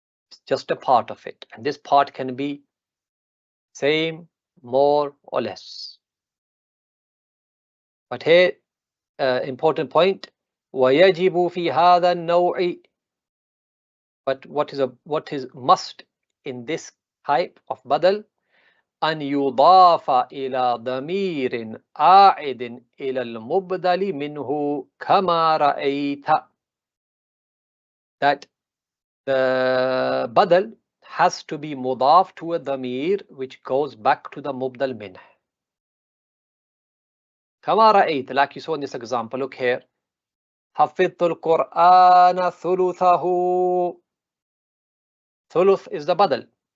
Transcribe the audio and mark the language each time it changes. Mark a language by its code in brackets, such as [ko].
[en] It's just a part of it. And this part can be same, more or less. But here, important point, [ar] وَيَجِبُ فِي هَذَا النَّوْعِ. [en] But what is must in this type of badal? [ar] أن يضاف إلى ضمير عائد إلى المبدل منه كما رأيت. [en] That the badal has to be mudaf to a dhamir which goes back to the mubdal min. [ar] كما رأيت, [en] like you saw in this example. Look here. [ar] حفظت القرآن ثلثه. [en] Thuluth is the badal.